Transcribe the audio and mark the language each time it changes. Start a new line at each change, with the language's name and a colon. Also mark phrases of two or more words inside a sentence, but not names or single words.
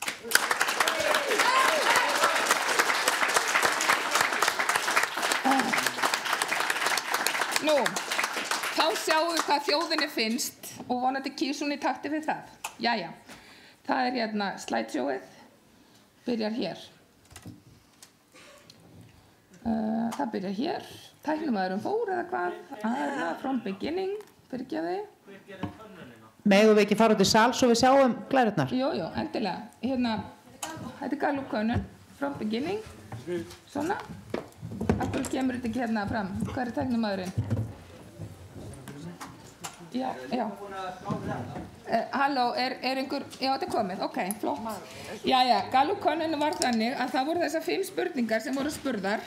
Icelandic: Nú, þá sjáum við hvað þjóðinni finnst og vonandi kýs hún í takti við það. Jæja, það hérna slideshowið, byrjar hér. Það byrjar hér. Tæknimaðurinn fór eða hvað?
English: From beginning,
Icelandic: fyrirgefiði. Hver gerir könnunina? Megum við ekki fara út í sal svo við sjáum glærurnar? Jú, endilega. Hérna, þetta Gallup-könnun,
English: from beginning.
Icelandic: Svona. Af hverju kemur þetta ekki hérna fram? Hvað tæknimaðurinn? Já. Halló, er einhver... Já, þetta komið. Ok, flott. Jæja, Gallup-könnun var þannig að það voru þessar 5 spurningar sem voru spurðar.